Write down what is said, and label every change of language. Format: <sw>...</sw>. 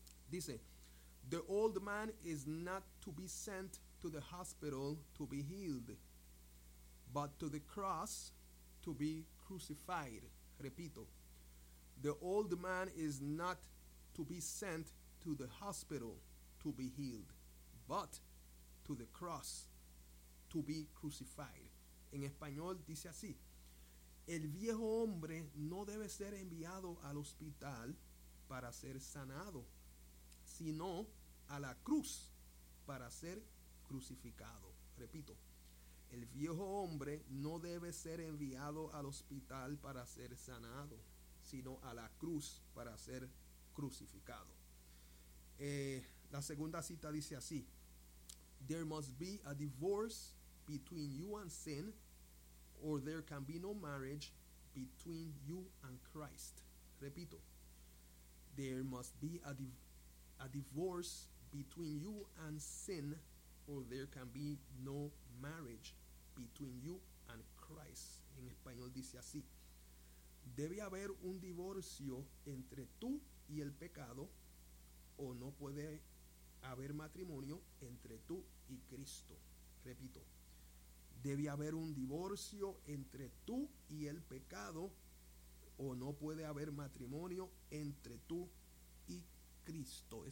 <es>Dice,</es> <en>the old man is not to be sent to the hospital to be healed, but to the cross to be crucified.</en> <es>Repito,</es> <en>the old man is not to be sent to the hospital to be healed, but to the cross to be crucified.</en> <es>En español dice así: el viejo hombre no debe ser enviado al hospital para ser sanado, sino a la cruz para ser crucificado. Repito, el viejo hombre no debe ser enviado al hospital para ser sanado, sino a la cruz para ser crucificado. La segunda cita dice así:</es> <en>there must be a divorce between you and sin, or there can be no marriage between you and Christ.</en> <es>Repito,</es> <en>there must be a divorce between you and sin, or there can be no marriage between you and Christ.</en> <es>En español dice así: debe haber un divorcio entre tú y el pecado, o no puede haber matrimonio entre tú y Cristo. Repito, debe haber un divorcio entre tú y el pecado, o no puede haber matrimonio entre tú y Cristo.</es>